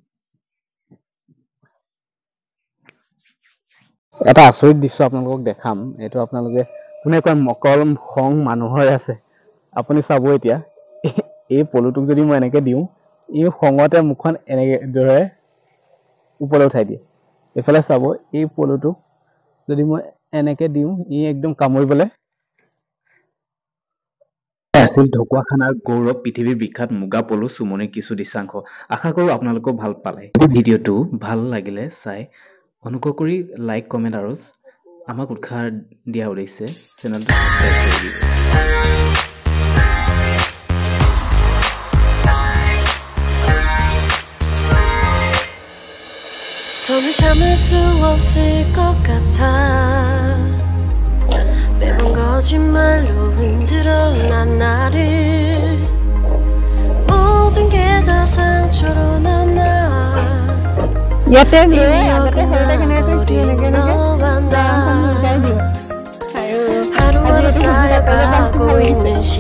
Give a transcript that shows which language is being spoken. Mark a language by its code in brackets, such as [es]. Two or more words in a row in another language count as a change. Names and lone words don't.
[as] এটা আচৰিত দৃশ্য আপোনালোকক দেখাম এইটো আপোনালোকে কোনে কয় মকৰল খং মানুহৰ আছে আপুনি চাব এতিয়া এই পলুটোক যদি মই এনেকে দিওঁ ই খঙতে মুখখন এনেকে দৰে ওপৰলৈ উঠাই দিয়ে এইফালে চাব এই পলুটোক যদি মই এনেকে দিওঁ ই একদম কামুৰিবলৈ আছিল ঢকুৱাখানাৰ গৌৰৱ পৃথিৱীৰ বিখ্যাত মুগা পলু সুমনিৰ কিছু দৃশ্যাংশ। আশা কৰোঁ আপোনালোকেও ভাল পালে। ভিডিঅ'টো ভাল লাগিলে চাই অনুগ্ৰহ কৰি লাইক কমেণ্ট আৰু আমাক উৎসাহ দিয়া উদ্দেশ্যে চেনেলটো সাবস্ক্ৰাইব কৰি দিব। [ko] 더는 참을 수 없을 것 같아 매번 거짓말로 흔들어 난 나를 모든 게 다 상처로 남아 [as] ইয়াতে লৈ আগতে সৰুতে কেনেকৈ কি এনেকৈ [ko] 하루하루 쌓여가고 있는